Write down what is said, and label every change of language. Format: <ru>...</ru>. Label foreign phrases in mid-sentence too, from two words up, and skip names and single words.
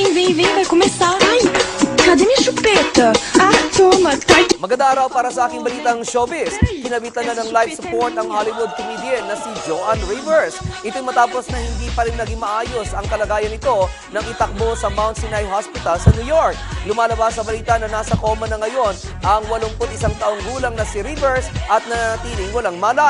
<pt>Rocky, vem, vai começar. Ai, cadê minha chupeta? Ah, toma, tá.</pt> <tl>Magandang araw para sa aking balitang showbiz. Kinabitan na ng</tl> <en>life support</en> <tl>ang</tl> <en>Hollywood comedian</en> <tl>na si Joan Rivers. Ito'y matapos na hindi pa rin naging maayos ang kalagayan nito nang itakbo sa Mount Sinai Hospital sa New York. Lumalabas sa balita na nasa coma na ngayon ang 81 taong gulang na si Rivers at nanatiling walang malay.</tl>